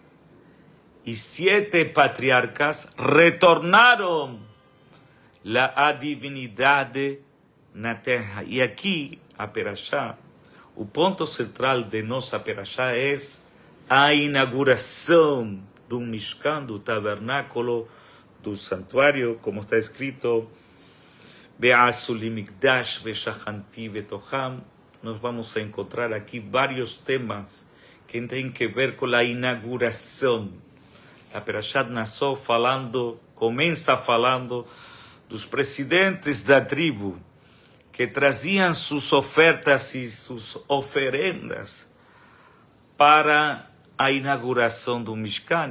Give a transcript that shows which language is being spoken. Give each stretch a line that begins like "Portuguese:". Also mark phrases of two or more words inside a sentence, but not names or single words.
Portuguese: E 7 patriarcas retornaram a divindade na terra. E aqui, a Perashá, o ponto central de nossa Perashá é a inauguração do Mishkan, do tabernáculo, do santuário, como está escrito,
Hebrew: ועשו לי מקדש ושכנתי בתוכם.
Portuguese: Nós vamos a encontrar aqui vários temas que têm que ver com a inauguração. A Perashat Nassó começa falando dos presidentes da tribo, que traziam suas ofertas e suas oferendas para a inauguração do Mishkan.